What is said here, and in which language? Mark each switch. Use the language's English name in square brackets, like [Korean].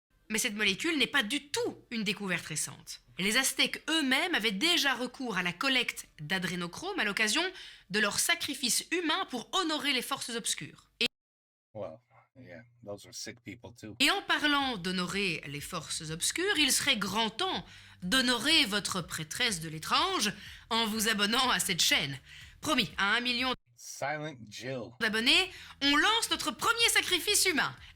[French] Mais cette molécule n'est pas du tout une découverte récente. Les Aztèques eux-mêmes avaient déjà recours à la collecte d'adrénochrome à l'occasion de leur sacrifice humain pour honorer les forces obscures. [English] Well, yeah, those are sick people too. [French] Et en parlant d'honorer les forces obscures, il serait grand temps d'honorer votre prêtresse de l'étrange en vous abonnant à cette chaîne. Promis, à 1 million Silent Jill. d'abonnés, on lance notre premier sacrifice humain.